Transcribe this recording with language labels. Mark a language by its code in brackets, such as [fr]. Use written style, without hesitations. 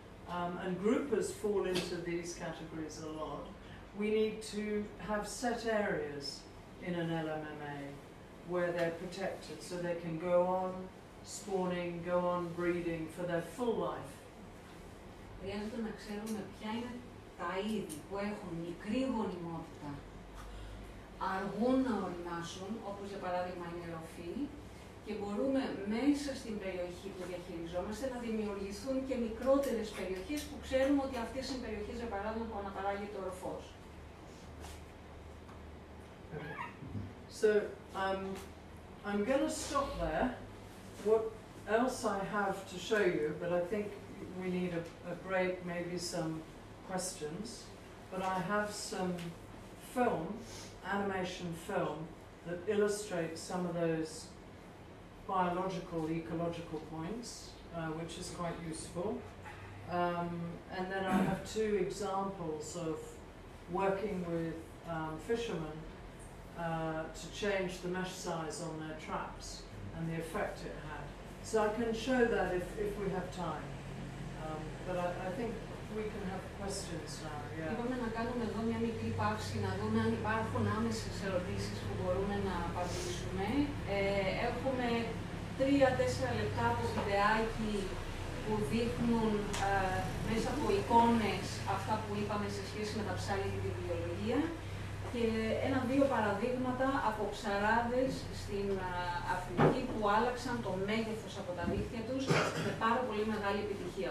[en] and groupers fall into these categories a lot. We need to have set areas in an LMMA where they're protected, so they can go on spawning, go on breeding for their full life. [el] Χρειάζεται να ξέρουμε ποια είναι τα είδη που έχουν μικρή γονιμότητα, αργούν να οριμάσουν, όπως για παράδειγμα η νεροφύη, και μπορούμε μέσα στην περιοχή που διαχειριζόμαστε να δημιουργηθούν και μικρότερες περιοχές που ξέρουμε ότι αυτές είναι περιοχές, για παράδειγμα, που αναπαράγεται οροφός. [en] So I'm going to stop there. What else I have to show you, but I think we need a break, maybe some questions. But I have some film, animation film, that illustrates some of those biological, ecological points, which is quite useful. And then I have two examples of working with fishermen to change the mesh size on their traps and the effect it had. So I can show that if we have time. But I think we can have questions now. Yeah. [el] Είπαμε να κάνουμε εδώ μια μικρή παύση, να δούμε αν υπάρχουν άμεσες ερωτήσεις που μπορούμε να απαντήσουμε. Έχουμε 3-4 λεπτά από βιντεάκι που δείχνουν μέσα από εικόνες αυτά που είπαμε σε σχέση με τα ψάρια και τη βιολογία και 1-2 παραδείγματα από ψαράδες στην Αφρική που άλλαξαν το μέγεθος από τα δίχτυα τους με πάρα πολύ μεγάλη επιτυχία.